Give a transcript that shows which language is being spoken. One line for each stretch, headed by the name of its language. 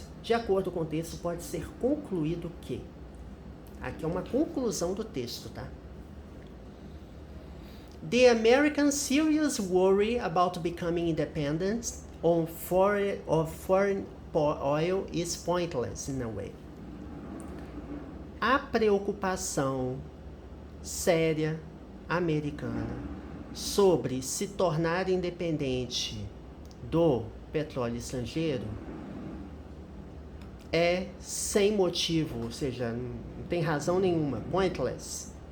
Portuguese: De acordo com o texto, pode ser concluído que. Aqui é uma conclusão do texto, tá?
English: The American serious worry about becoming independent of foreign oil is pointless in a way.
Portuguese: A preocupação séria americana sobre se tornar independente do petróleo estrangeiro é sem motivo, ou seja, não tem razão nenhuma, pointless.